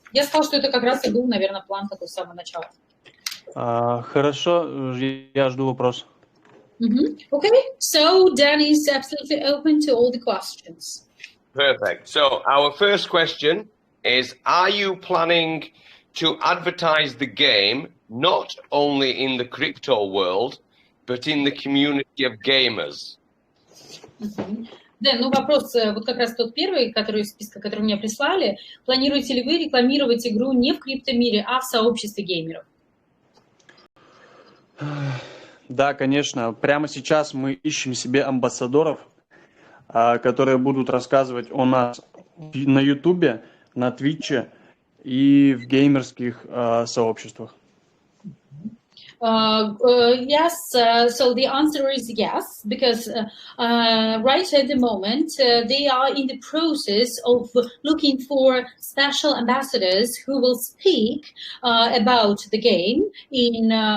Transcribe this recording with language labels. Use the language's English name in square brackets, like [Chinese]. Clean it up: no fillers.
[Russian] Я сказала, что это как раз и был, наверное, план такой с самого начала. Хорошо, я жду вопрос. [English] Okay, so Dan is absolutely open to all the questions. Perfect. So our first question is, are you planning to advertise the game not only in the crypto world, but in the community of gamers? [Russian] Дэн, вопрос вот как раз тот первый, который из списка, который мне прислали. Планируете ли вы рекламировать игру не в криптомире, а в сообществе геймеров? Да, конечно. Прямо сейчас мы ищем себе амбассадоров, которые будут рассказывать о нас на Ютубе, на Твиче и в геймерских сообществах. [English] Yes, so the answer is yes, because right at the moment they are in the process of looking for special ambassadors who will speak about the game in